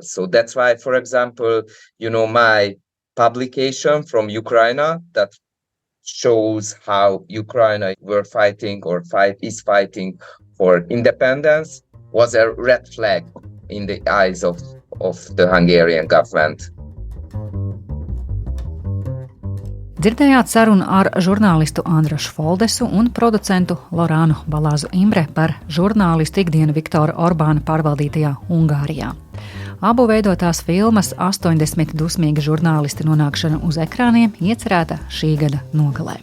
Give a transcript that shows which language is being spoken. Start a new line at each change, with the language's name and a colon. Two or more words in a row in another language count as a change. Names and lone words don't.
English: So that's why, for example, you know, my publication from Ukraine that shows how Ukraine is fighting for independence was a red flag in the eyes of the Hungarian government.
Latvian: Dzirdējāt sarunu ar žurnālistu Andrašu Foldesu un producentu Loranu Balazu Imre par žurnālistu ikdienu Viktora Orbāna pārvaldītajā Ungārijā. Abu veidotās filmas 80 dusmīgi žurnālisti nonākšana uz ekrāniem iecerēta šī gada nogalē.